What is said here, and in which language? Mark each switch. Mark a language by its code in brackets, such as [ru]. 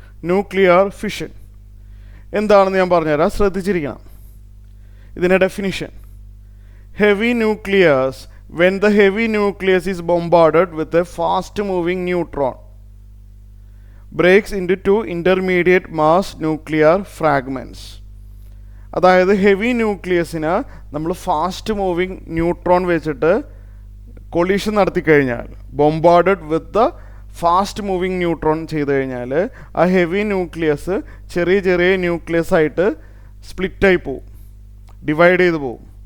[ml] Nuclear fission എന്താണെന്ന് ഞാൻ പറഞ്ഞുതരാം, ശ്രദ്ധിച്ചിരിക്കണം. ഇതിൻ്റെ definition: [en] heavy nucleus, when the heavy nucleus is bombarded with a fast moving neutron, breaks into two intermediate mass nuclear fragments. [ml] അതായത് heavy ന്യൂക്ലിയസിന് നമ്മൾ fast moving neutron വെച്ചിട്ട് collision നടത്തി കഴിഞ്ഞാൽ, [en] bombarded with the fast moving neutron [ml] ചെയ്ത് കഴിഞ്ഞാൽ ആ heavy nucleus ചെറിയ ചെറിയ ന്യൂക്ലിയസ് ആയിട്ട് സ്പ്ലിറ്റായി പോവും, ഡിവൈഡ് ചെയ്ത് പോവും.